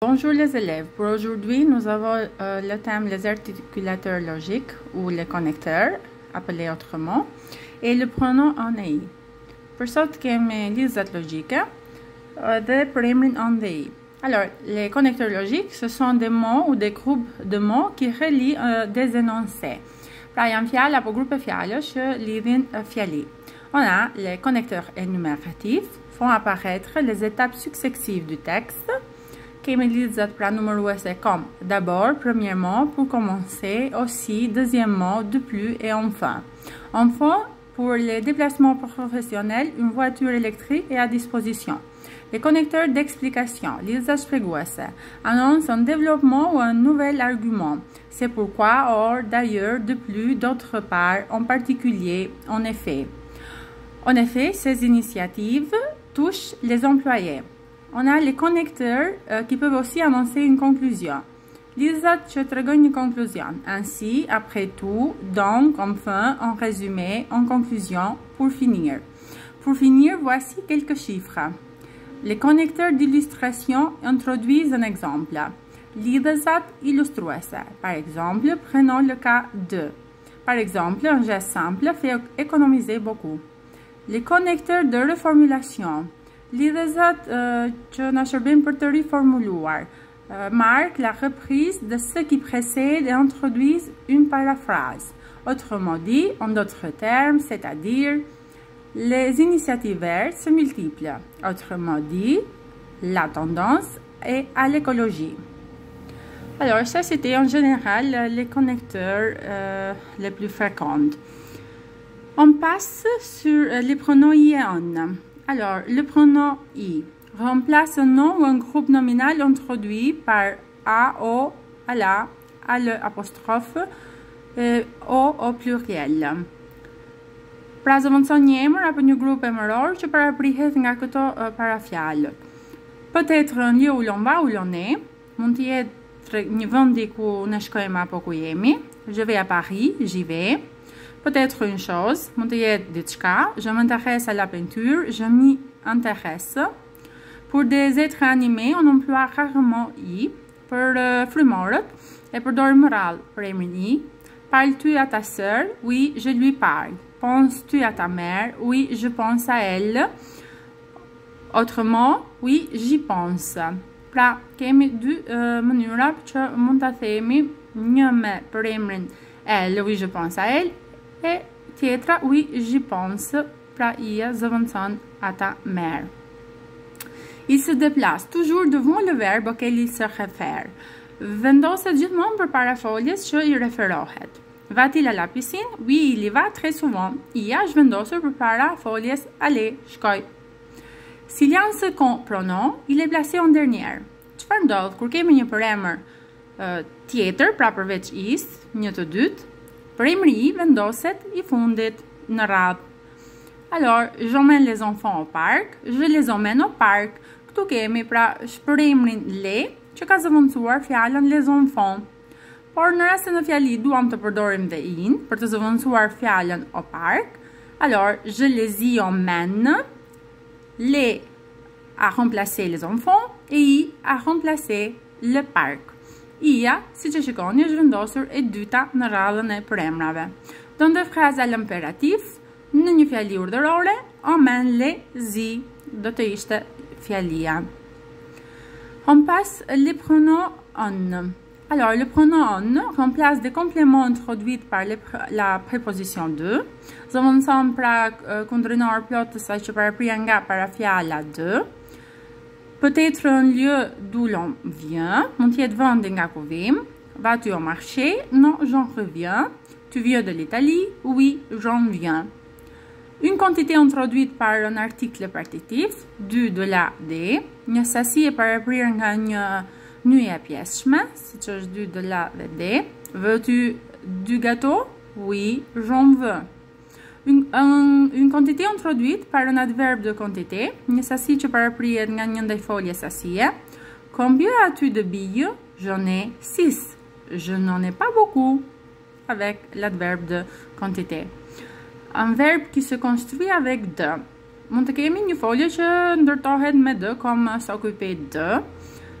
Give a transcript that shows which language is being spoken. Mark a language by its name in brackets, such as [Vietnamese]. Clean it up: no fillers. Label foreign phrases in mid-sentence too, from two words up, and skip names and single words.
[French] Bonjour les élèves, pour aujourd'hui nous avons le thème les articulateurs logiques ou les connecteurs, appelés autrement, et le pronom en ei. [Albanian] Për sot kemi lidhjet logique dhe përimrin [French] en ei. Alors, les connecteurs logiques, ce sont des mots ou des groupes de mots qui relient des énoncés. [Albanian] Pra janë fjalë apo grupe fjalësh që lidhin fjali. [French] On a les connecteurs énumératifs, font apparaître les étapes successives du texte. [Albanian] Kemi lidhjet pra numëruese [French] comme d'abord, premièrement, pour commencer, aussi, deuxièmement, de plus et enfin. Enfin, pour les déplacements professionnels, une voiture électrique est à disposition. Les connecteurs d'explication, [Albanian] lidhja shpjeguese, [French] annoncent un développement ou un nouvel argument. C'est pourquoi, or, d'ailleurs, de plus, d'autre part, en particulier, en effet. En effet, ces initiatives touchent les employés. On a les connecteurs qui peuvent aussi annoncer une conclusion. [Albanian] Lidhjat që tregojnë një conclusion. [French] Ainsi, après tout, donc, enfin, en résumé, en conclusion, pour finir. Pour finir, voici quelques chiffres. Les connecteurs d'illustration introduisent un exemple. [Albanian] Lidhjat illustruese. [French] Par exemple, prenons le cas de. Par exemple, un geste simple fait économiser beaucoup. Les connecteurs de reformulation. [Albanian] Lidhjat që na shërbejnë për të riformuluar. [French] Marquent la reprise de ce qui précède et introduisent une paraphrase. Autrement dit, en d'autres termes, c'est-à-dire, les initiatives vertes se multiplient. Autrement dit, la tendance est à l'écologie. Alors, ça, c'était en général les connecteurs les plus fréquents. On passe sur les pronoms i et on. Alors, le pronom i remplace un nom ou un groupe nominal introduit par a, o, à la, à le apostrophe, o au pluriel. [Albanian] Pra zëvendëson një emër apo një grup emëror që paraprihet nga këto parafjalë. [French] Peut-être un lieu où l'on va ou l'on est, [Albanian] mund të jetë një vendi ku ne shkojmë apo ku jemi. [French] Je vais à Paris, j'y vais. Peut-être une chose, [Albanian] mund të jetë diçka. [French] Je m'intéresse à la peinture, je m'y intéresse. Pour des êtres animés, on emploie rarement i. [Albanian] Për frymorët, e përdorim rrallë për emrin i. [French] Parles-tu à ta sœur? Oui, je lui parle. Penses-tu à ta mère? Oui, je pense à elle. Autrement, oui, j'y pense. [Albanian] Pra, kemi dy mënyra që mund ta themi, një me për emrin elle, [French] oui, je pense à elle, [Albanian] et tjetra, [French] oui, j'y pense, [Albanian] pra ia zëvendëson [French] à ta mère. Il se déplace toujours devant le verbe auquel il se réfère. [Albanian] Vendoset gjithmonë përpara foljes që i referohet. [French] Va-t-il à la piscine? Oui, il y va très souvent. [Albanian] Ia është vendosur përpara foljes allez, shkoj. [French] S'il y a un second pronom, il est placé en dernier. [Albanian] Çfarë ndodh kur kemi një përemër tjetër, pra përveç is, një të dytë, përemri i vendoset i fundit në radhë. [French] Alors, j'emmène les enfants au parc, je les emmène au parc. [Albanian] Këtu kemi pra shpëremrin le, që ka zëvendësuar fjalën [French] les enfants. [Albanian] Por në rast se në fjali duam të përdorim dhe in për të zëvendësuar fjalën [French] au parc, alors je les y emmène, les a remplacé les enfants et i a remplacé le parc. [Albanian] Ia, si që shikoni, është vendosur e dyta në radhën e përemrave. [French] Dans des phrases à l'impératif, [Albanian] në një fjali urdhërore, [French] emmène les y, [Albanian] do të ishte fjalia. [French] On passe les pronoms on. Alors, le pronom on remplace des compléments introduits par la préposition de. [Albanian] Zëvendëson pra kundrinor plotësa që paraprija nga parafjala de. [French] Peut-être un lieu d'où l'on vient. [Albanian] Mund të jetë vendi nga ku vim. [French] Vas-tu au marché? Non, j'en reviens. Tu viens de l'Italie? Oui, j'en viens. Une quantité introduite par un article partitif, du, de la, de. [Albanian] Një sasi e paraprirë nga një nyje e pjesshme, siç është [French] du, de la [Albanian] dhe de. [French] Veux-tu du gâteau? Oui, j'en veux. Une quantité introduite par un adverbe de quantité, [Albanian] një sasi që paraprihet nga një ndaj folje sasie. [French] Combien as-tu de billes? J'en ai 6. Je n'en ai pas beaucoup, avec l'adverbe de quantité. Un verbe qui se construit avec de. [Albanian] Mund të kemi një folje që ndërtohet me de, [French] comme s'occuper de.